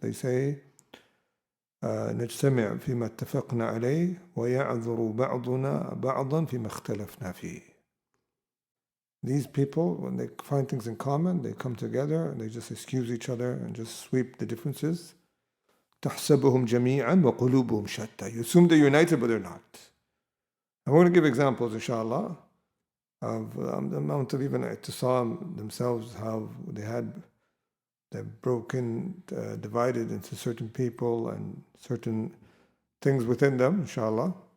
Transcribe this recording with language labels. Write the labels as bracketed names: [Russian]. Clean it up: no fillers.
[English] They say, [Arabic] نجتمع فيما اتفقنا عليه ويعذر بعضنا بعضا فيما اختلفنا فيه. [English] These people, when they find things in common, they come together and they just excuse each other and just sweep the differences. [Arabic] تحسبهم جميعا وقلوبهم شتى. [English] You assume they're united, but they're not. And we're going to give examples, inshallah, of the amount of even Itisaam themselves, how they're broken, divided into certain people and certain things within them, inshallah.